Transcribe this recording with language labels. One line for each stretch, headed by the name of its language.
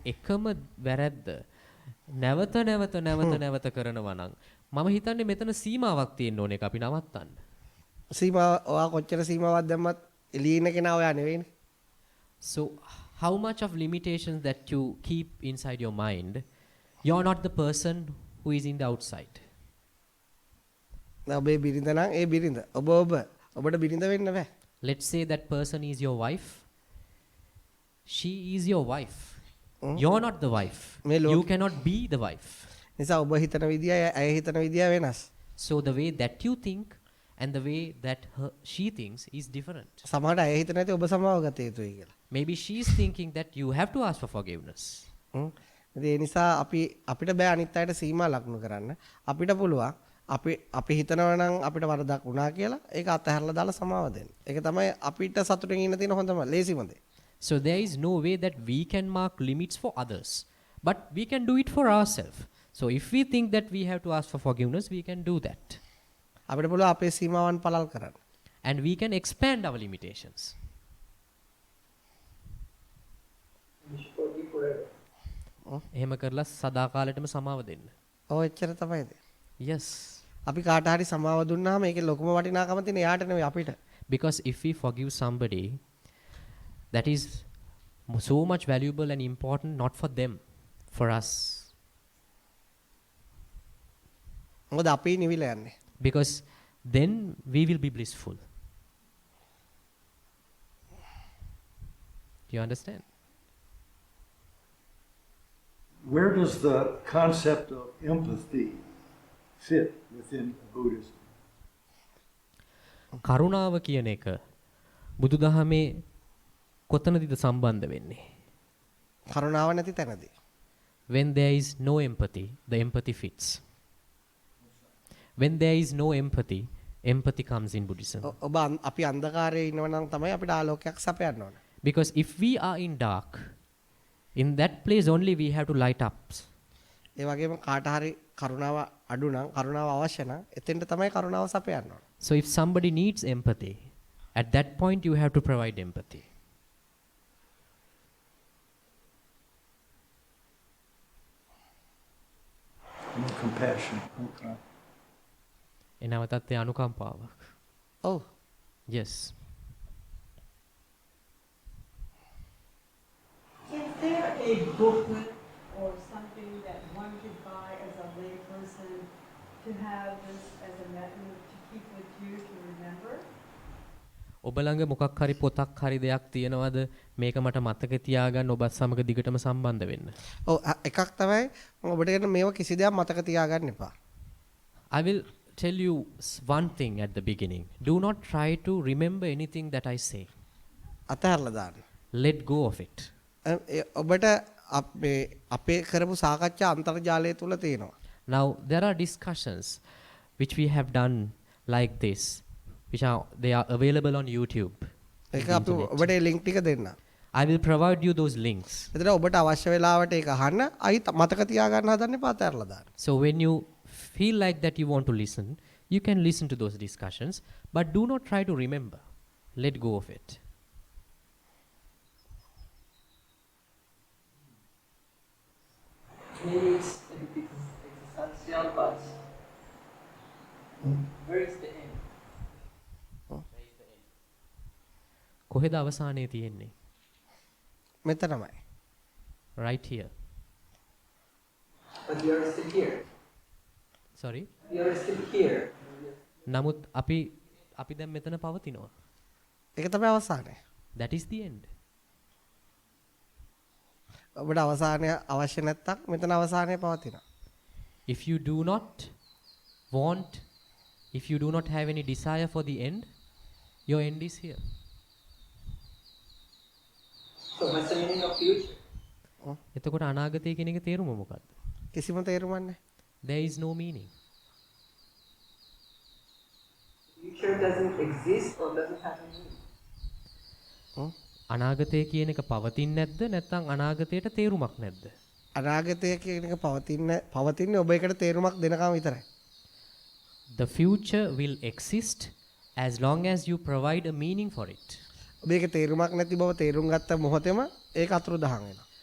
Sinhala: එකම වැරද්ද නැවත කරනවා නම් මම හිතන්නේ මෙතන සීමාවක් තියෙන්න ඕන එක අපි නවත්තන්න. සීමාව ඔයා කොච්චර සීමාවක් දැම්මත් එළියේ ඉන්න කෙනා ඔයා නෙවෙයිනේ.
English: So how much of limitations that you keep inside your mind, you're not the person who is in the outside.
Sinhala: ඔබේ බිරිඳ නම් ඒ බිරිඳ. ඔබට බිරිඳ වෙන්න බෑ.
English: Let's say that person is your wife. She is your wife. You're not the wife. You cannot be the wife.
Sinhala: නිසා ඔබ හිතන විදිය ඇය හිතන විදිය වෙනස්.
English: So the way that you think and the way that she thinks is different.
Sinhala: සමහරට ඇය හිතන ඇති ඔබ සමාව ගත යුතුයි කියලා.
English: Maybe she is thinking that you have to ask for forgiveness.
Sinhala: ඒ නිසා අපිට බෑ අනිත් අයට සීමා ලක්නු කරන්න. අපිට පුළුවන් අපි හිතනවා නම් අපිට වරදක් වුණා කියලා ඒක අතහැරලා දාලා සමාව දෙන්න. ඒක තමයි අපිට සතුටින් ඉන්න තියෙන හොඳම ලේසිම දේ.
English: So there is no way that we can mark limits for others, but we can do it for ourselves. So if we think that we have to ask for forgiveness, we can do that.
Sinhala: අපිට පුළුවන් අපේ සීමාවන් පළල් කරන්න.
English: and we can expand our limitations. We should forgive forever.
Sinhala: එහෙම කරලා සදාකාලෙටම සමාව දෙන්න. ඔය එච්චර තමයි ඉතින්.
English: Yes.
Sinhala: අපි කාට හරි සමාව දුන්නාම ඒකේ ලොකුම වටිනාකම තියෙන එයාට නෙවෙයි අපිට.
English: Because if we forgive somebody, that is so much valuable and important, not for them, for us.
Sinhala: මොකද අපි නිවිල යන්නේ.
English: Because then we will be blissful. Do you understand? Where does the concept of empathy fit within Buddhism?
Sinhala: කරුණාව කියන එක බුදුදහමේ කොතනදීද සම්බන්ධ වෙන්නේ? කරුණාව නැති තැනදී.
English: When there is no empathy, the empathy fits. When there is no empathy, empathy comes in Buddhism.
Sinhala: ඔබ අපි අන්ධකාරයේ ඉන්නව නම් තමයි අපිට ආලෝකයක් සපයන්න ඕන.
English: Because if we are in dark, in that place only we have to light up.
Sinhala: ඒ වගේම කාට හරි කරුණාව අඩු නම් කරුණාව අවශ්‍ය නම් එතෙන්ට තමයි කරුණාව සපයන්න ඕන.
English: So if somebody needs empathy, at that point you have to provide empathy. No compassion. Okay.
Sinhala: එනවතත් ඒ අනුකම්පාවක්. ඔව්.
English: Yes. Is there a booklet or something that one could buy as a lay person to have this as a method to keep with you to remember?
Sinhala: ඔබ ළඟ මොකක් හරි පොතක් හරි දෙයක් තියෙනවද මේක මට මතක තියාගන්න ඔබත් සමග දිගටම සම්බන්ධ වෙන්න? ඔව් එකක් තමයි මම ඔබට කියන මේවා කිසි දෙයක් මතක තියාගන්න එපා.
English: I will tell you one thing at the beginning. Do not try to remember anything that I say.
Sinhala: අතහැරලා දාන්න.
English: Let go of it.
Sinhala: ඔබට අපේ කරපු සාකච්ඡා අන්තර්ජාලය තුල තියෙනවා.
English: Now there are discussions which we have done like this, which they are available on YouTube.
Sinhala: ඒක අපි ඔබට ඒ ලින්ක් ටික දෙන්න.
English: I will provide you those links.
Sinhala: එතන ඔබට අවශ්‍ය වෙලාවට ඒක අහන්න අයි මතක තියාගන්න හදන්න එපා අතහැරලා දාන්න.
English: So when you feel like that you want to listen, you can listen to those discussions, but do not try to remember. Let go of it. Maybe it's existential, but where is the end?
Sinhala: කොහෙද අවසානයේ තියෙන්නේ? මෙතනමයි.
English: Right here. But we are still here. Sorry. We are still here.
Sinhala: නමුත් අපි දැන් මෙතන පවතිනවා. ඒක තමයි අවසානය.
English: That is the end.
Sinhala: ඔබට අවසානය අවශ්‍ය නැත්තම් මෙතන අවසානය පවතිනවා.
English: If you do not want, if you do not have any desire for the end, your end is here. So what's the meaning of future?
Sinhala: එතකොට අනාගතය කියන එක තේරුම මොකක්ද? කිසිම තේරුමක් නැහැ.
English: There is no meaning. Future doesn't exist or doesn't have a meaning.
Sinhala: අනාගතය කියන එක පවතින්නේ නැද්ද නැත්නම් අනාගතයට තේරුමක් නැද්ද? අනාගතය කියන එක පවතින්නේ ඔබ එකට තේරුමක් දෙනකම් විතරයි.
English: The future will exist as long as you provide a meaning for it.
Sinhala: ඔබ ඒක තේරුමක් නැති බව තේරුම් ගත්ත මොහොතේම ඒක අතුරුදහන් වෙනවා.